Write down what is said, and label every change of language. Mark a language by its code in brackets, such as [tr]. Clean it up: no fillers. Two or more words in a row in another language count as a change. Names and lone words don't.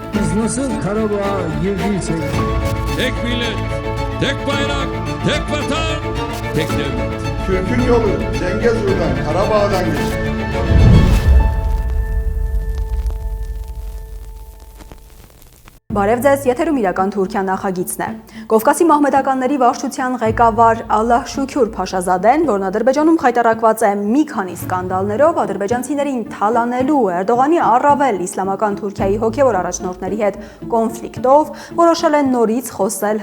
[tr] nasıl Karabağ'a girdiysek... Tek millet, tek bayrak, tek vatan, tek devlet. Türk'ün yolu Zengezur'dan, Karabağ'dan geçer. [hy] Բարև ձեզ, եթերում իրական Թուրքիա նախագիծն է։ Կովկասի մահմեդականների վարչության ղեկավար Ալլահ Շուքյուր Փաշազադեն, որն Ադրբեջանում խայտարակված է մի քանի սկանդալներով, ադրբեջանցիներին թալանելու Էրդողանի առավել իսլամական Թուրքիայի հոգևոր առաջնորդների հետ կոնֆլիկտով, որոշել են նորից խոսել